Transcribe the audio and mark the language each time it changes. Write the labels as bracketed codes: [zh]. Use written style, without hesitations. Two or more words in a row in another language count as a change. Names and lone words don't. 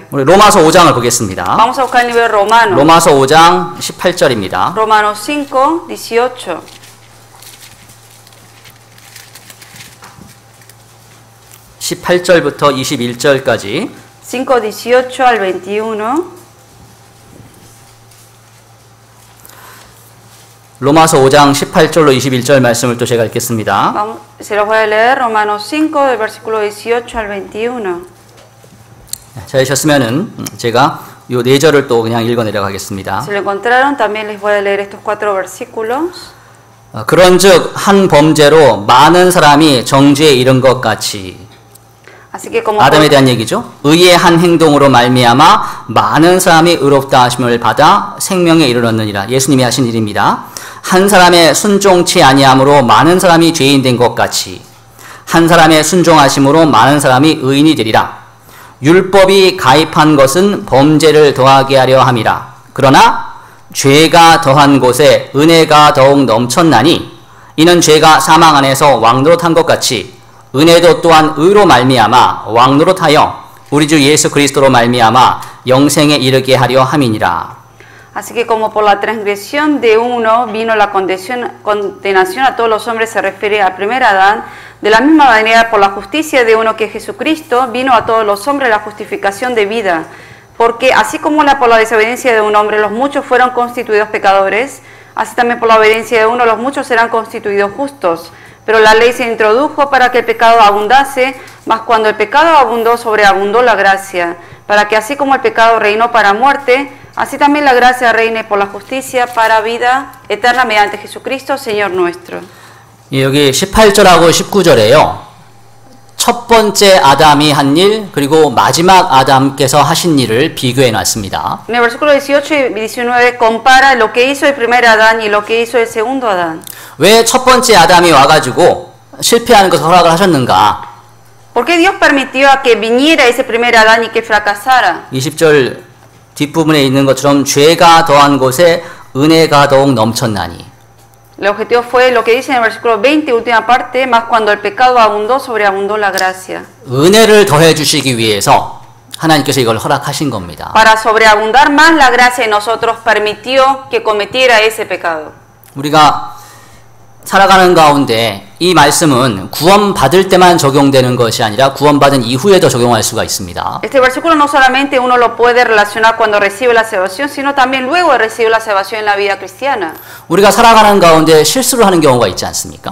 [ko] 우리 로마서 5장을 보겠습니다. [es] Vamos a buscar el libro de Romanos. [ko] 로마서 5장 18절입니다. [es] Romanos 5, 18. [ko] 18절부터 21절까지 [es] 5, 18 al 21. [ko] 로마서 5장 18절로 21절 말씀을 또 제가 읽겠습니다. [es] Vamos, se los voy a leer, Romanos 5, del versículo 18 al 21. [ko] 찾으셨으면은 제가 요 네 절을 또 그냥 읽어 내려가겠습니다. [es] Si lo encontraron, también les voy a leer estos 4 versículos. [ko] 그런즉 한 범죄로 많은 사람이 정죄에 이른 것 같이 [es] Así que como [ko] 아담에 대한 얘기죠. 의의 한 행동으로 말미암아 많은 사람이 의롭다 하심을 받아 생명에 이르렀느니라. 예수님이 하신 일입니다. 한 사람의 순종치 아니함으로 많은 사람이 죄인 된 것 같이 한 사람의 순종하심으로 많은 사람이 의인이 되리라. 율법이 가입한 것은 범죄를 더하게 하려 함이라. 그러나 죄가 더한 곳에 은혜가 더욱 넘쳤나니 이는 죄가 사망 안에서 왕노릇한 것 같이 은혜도 또한 의로 말미암아 왕노릇하여 우리 주 예수 그리스도로 말미암아 영생에 이르게 하려 함이니라. [es] Así que como por la transgresión de uno vino la condenación a todos los hombres, se refiere al primer Adán, de la misma manera por la justicia de uno que es Jesucristo, vino a todos los hombres la justificación de vida. Porque así como por la desobediencia de un hombre los muchos fueron constituidos pecadores, así también por la obediencia de uno los muchos serán constituidos justos. Pero la ley se introdujo para que el pecado abundase, mas cuando el pecado abundó, sobreabundó la gracia, para que así como el pecado reinó para muerte, así también la gracia reine por la justicia para vida eterna mediante Jesucristo, Señor nuestro. [ko] 여기 18절하고 19절에요. 첫 번째 아담이 한 일, 그리고 마지막 아담께서 하신 일을 비교해 놨습니다. [es] En el versículo 18 y 19 compara lo que hizo el primer Adán y lo que hizo el segundo Adán. [ko] 왜 첫 번째 아담이 와가지고 실패하는 것을 허락을 하셨는가? [es] ¿Por qué Dios permitió a que viniera ese primer Adán y que fracasara? [ko] 20절 뒷부분에 있는 것처럼 죄가 더한 곳에 은혜가 더욱 넘쳤나니. [es] El objetivo fue lo que dice en el versículo 20, última parte, más cuando el pecado abundó, sobreabundó la gracia. [ko] 은혜를 더해 주시기 위해서 하나님께서 이걸 허락하신 겁니다. [es] Para sobreabundar más la gracia en nosotros, permitió que cometiera ese pecado. [ko] 우리가 살아가는 가운데 이 말씀은 구원받을 때만 적용되는 것이 아니라 구원받은 이후에도 적용할 수가 있습니다. [es] Este versículo no solamente uno lo puede relacionar cuando recibe la salvación, sino también luego de recibir la salvación en la vida cristiana. [ko] 우리가 살아가는 가운데 실수를 하는 경우가 있지 않습니까?